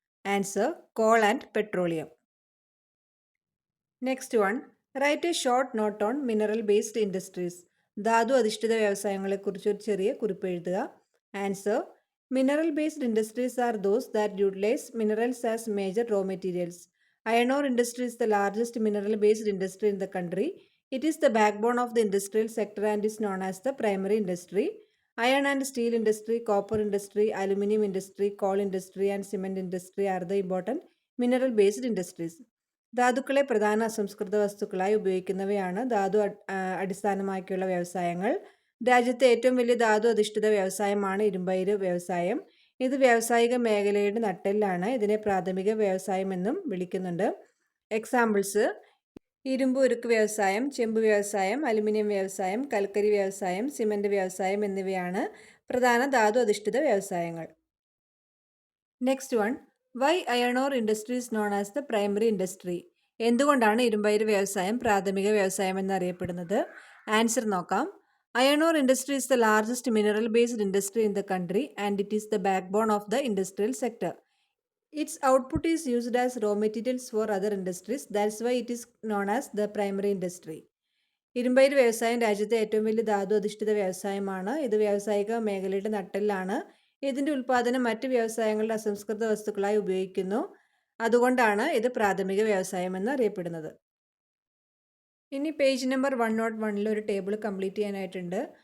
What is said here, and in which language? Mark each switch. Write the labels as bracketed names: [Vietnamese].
[English] Answer, coal and petroleum. Next one, write a short note on mineral based industries. [Malayalam] ധാതു അധിഷ്ഠിത വ്യവസായങ്ങളെക്കുറിച്ച് ഒരു ചെറിയ കുറിപ്പ് എഴുതുക. [English] Answer, mineral based industries are those that utilize minerals as major raw materials. Iron ore industry is the largest mineral-based industry in the country. It is the backbone of the industrial sector and is known as the primary industry. Iron and steel industry, copper industry, aluminum industry, coal industry and cement industry are the important mineral-based industries. [Malayalam] ധാതുക്കളെ പ്രധാന അസംസ്കൃത വസ്തുക്കളായി ഉപയോഗിക്കുന്നവയാണ് ധാതു അടിസ്ഥാനമാക്കിയുള്ള വ്യവസായങ്ങൾ. രാജ്യത്തെ ഏറ്റവും വലിയ ധാതു അധിഷ്ഠിത വ്യവസായമാണ് ഇരുമ്പയിര് വ്യവസായം. ഇത് വ്യാവസായിക മേഖലയുടെ നട്ടെല്ലാണ്. ഇതിനെ പ്രാഥമിക വ്യവസായം എന്നും വിളിക്കുന്നുണ്ട്. എക്സാമ്പിൾസ്: ഇരുമ്പ് ഉരുക്ക് വ്യവസായം, ചെമ്പ് വ്യവസായം, അലുമിനിയം വ്യവസായം, കൽക്കരി വ്യവസായം, സിമന്റ് വ്യവസായം എന്നിവയാണ് പ്രധാന ധാതു അധിഷ്ഠിത വ്യവസായങ്ങൾ. [English] Next one, why iron ore industry is known as the primary industry? [Malayalam] എന്തുകൊണ്ടാണ് ഇരുമ്പയിര് വ്യവസായം പ്രാഥമിക വ്യവസായം എന്നറിയപ്പെടുന്നത്? ആൻസർ നോക്കാം. [English] Iron ore industry is the largest mineral-based industry in the country and it is the backbone of the industrial sector. Its output is used as raw materials for other industries. That's why it is known as the primary industry. [Malayalam] ഇരുമ്പയിര് വ്യവസായം രാജ്യത്തെ ഏറ്റവും വലിയ ധാതു അധിഷ്ഠിത വ്യവസായമാണ്. ഇത് വ്യാവസായിക മേഖലയുടെ നട്ടെല്ലാണ്. ഇതിൻ്റെ ഉൽപ്പാദനം മറ്റ് വ്യവസായങ്ങളുടെ അസംസ്കൃത വസ്തുക്കളായി ഉപയോഗിക്കുന്നു. അതുകൊണ്ടാണ് ഇത് പ്രാഥമിക വ്യവസായം എന്നറിയപ്പെടുന്നത്. ഇനി പേജ് നമ്പർ 101 ഒരു ടേബിൾ കംപ്ലീറ്റ് ചെയ്യാനായിട്ടുണ്ട്.